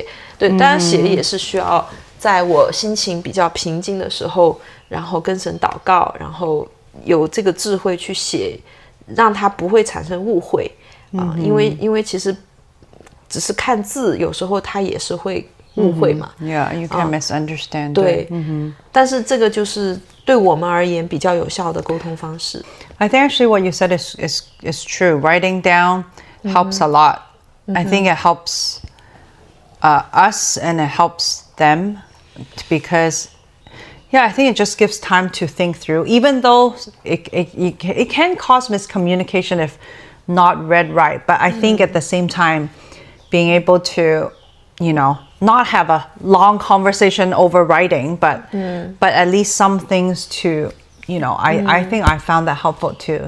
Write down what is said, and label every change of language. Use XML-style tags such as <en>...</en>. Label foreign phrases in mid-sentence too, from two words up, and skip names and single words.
<zh>對，當然寫也是需要在我心情比較平靜的時候，然後跟神禱告，然後有這個智慧去寫，讓他不會產生誤會。因為其實只是看字，有時候他也是會誤會嘛。</zh> <en>Yeah, you can misunderstand.</en> <zh>對，但是這個就是對我們而言比較有效的溝通方式。</zh> <en>I think actually what you said is true. Writing down helps a lot. I think it helps us and it helps them because, yeah, I think it just gives time to think through. Even though it can cause miscommunication if not read right, but I think at the same time, being able to, not have a long conversation over writing, but at least some things to, I think I found that helpful too.</en>